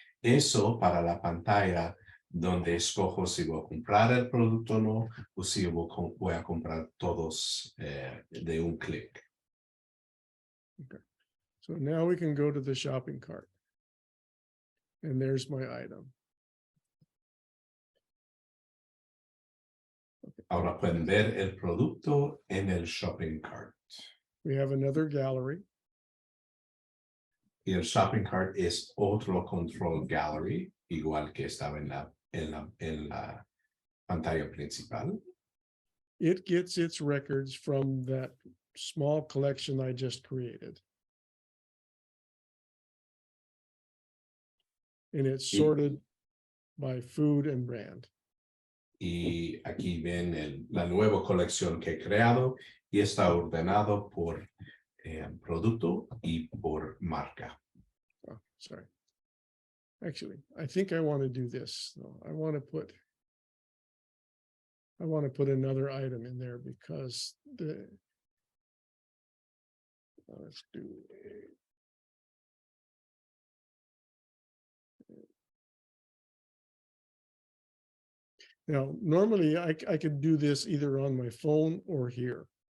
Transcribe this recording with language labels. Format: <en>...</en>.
<es>Eso para la pantalla donde escojo si voy a comprar el producto o no, o si voy a comprar todos de un clic.</es> <en>Okay. So now we can go to the shopping cart. And there's my item. Okay.</en> <es>Ahora pueden ver el producto en el shopping cart.</es> <en>We have another gallery.</en> <es>Y el shopping cart es otro control gallery, igual que estaba en la pantalla principal.</es> <en>It gets its records from that small collection I just created. And it's sorted by food and brand.</en> <es>Y aquí ven la nueva colección que he creado y está ordenado por producto y por marca.</es> <en>Oh, sorry. Actually, I think I want to do this. No, I want to put another item in there because let's do now, normally I could do this either on my phone or here.</en>